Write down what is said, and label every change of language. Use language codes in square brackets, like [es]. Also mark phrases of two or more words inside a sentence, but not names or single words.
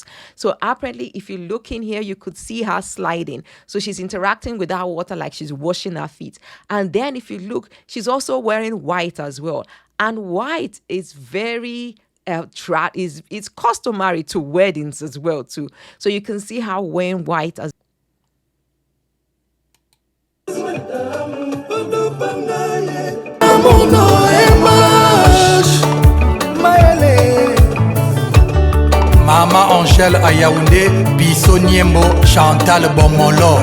[en] So apparently, if you look in here, you could see her sliding. So she's interacting with that water like she's washing her feet. And then if you look, she's also wearing white as well. And white is very it's customary to weddings as well too. So you can see how wearing white as [ln] Mama Angèle à Yaoundé, Bisso Niembo, Chantal Bomolo.